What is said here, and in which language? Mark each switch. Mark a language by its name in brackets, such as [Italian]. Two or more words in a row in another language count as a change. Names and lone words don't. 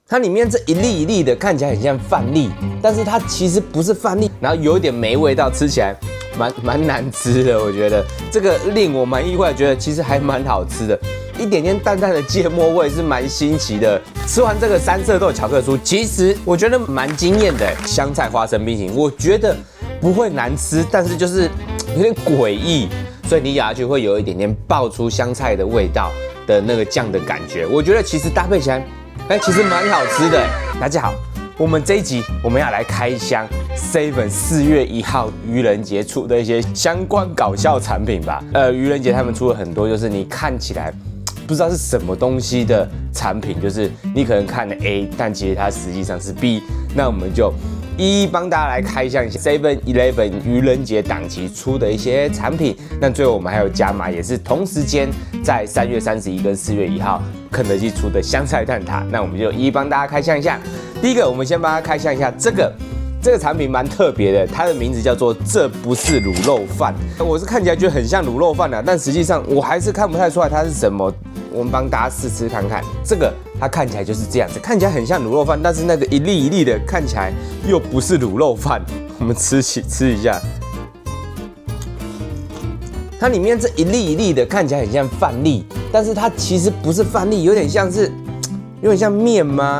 [Chinese] 它裡面這一粒一粒的看起來很像飯粒，但是它其實不是飯粒，然後有一點沒味道，吃起来蠻難吃的。我覺得這個令我蠻意外，覺得其實還蠻好吃的，一點點淡淡的芥末味是蠻新奇的。吃完這個三色豆巧克力酥，其實我覺得蠻驚豔的。香菜花生冰淇淋，我覺得不會難吃，但是就是有點詭異，所以你咬下去會有一點點爆出香菜的味道的那個醬的感覺。我覺得其實搭配起來，其實蠻好吃的。大家好，我們這一集我們要來開箱 Seven 4 月1號愚人節出的一些相關搞笑產品吧。愚人節他們出了很多，就是你看起來不知道是什麼東西的產品，就是你可能看了 A，但其實它實際上是 B。那我們就一一幫大家來開箱一下 7-Eleven 愚人節檔期出的一些產品。那最後我們還有加碼，也是同時間在3月31跟4月1號肯德基出的香菜蛋撻。那我們就一一幫大家開箱一下。第一個，我們先幫大家開箱一下这個產品蠻特別的，它的名字叫做這不是滷肉飯。我是看起來覺得很像滷肉飯啊，但實際上我還是看不太出來它是什麼。我們幫大家試吃看看，這個它看起來就是這樣子，看起來很像滷肉飯，但是那個一粒一粒的看起来又不是滷肉飯。我們吃一下，它裡面這一粒一粒的看起來很像飯粒，但是它其實不是飯粒，有點像麵嗎？